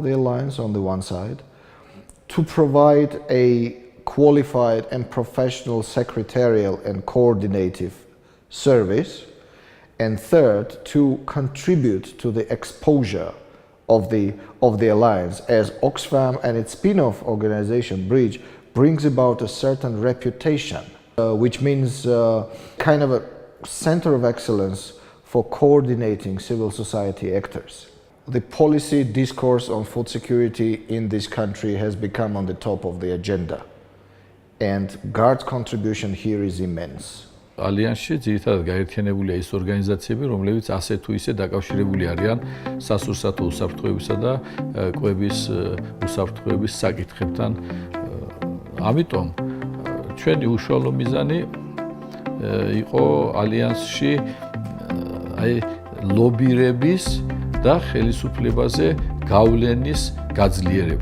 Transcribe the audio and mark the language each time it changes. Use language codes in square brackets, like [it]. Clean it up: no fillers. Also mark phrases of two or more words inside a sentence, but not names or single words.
[en] the alliance on the one side, to provide a qualified and professional secretarial and coordinative service, and third, to contribute to the exposure of the alliance, as Oxfam and its spin-off organization Bridge brings about a certain reputation, which means kind of a center of excellence for coordinating civil society actors. The policy discourse on food security in this country has become on the top of the agenda, and GUARD's contribution here is immense. [ka] ალიანსში ძირითადად გაერთიანებულია ის ორგანიზაციები, რომლებიც ასე თუ ისე დაკავშირებული არიან სასურსათო უსაფრთხოებისა და კვების უსაფრთხოების საკითხებთან. ამიტომ ჩვენი უშუალო მიზანი იყო ალიანსში აი ლობირების და ხელისუფლებაზე გავლენის გაძლიერება.